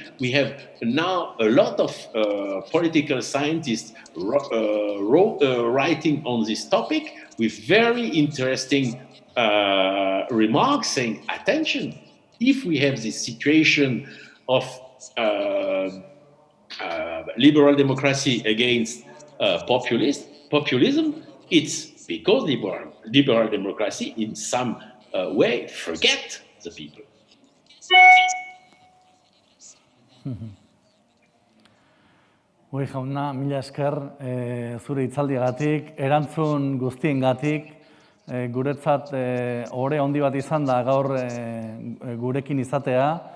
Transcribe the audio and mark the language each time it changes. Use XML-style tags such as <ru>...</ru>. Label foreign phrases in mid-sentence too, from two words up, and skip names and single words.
<en>We have now a lot of political scientists writing on this topic with very interesting remarks saying, attention, if we have this situation of liberal democracy against populism, it's because liberal democracy in some way forget the people.</en> <eu>Hoi jauna, mila esker zure hitzaldiagatik, erantzun guztiengatik, guretzat ohore handi bat izan da gaur gurekin izatea,</eu>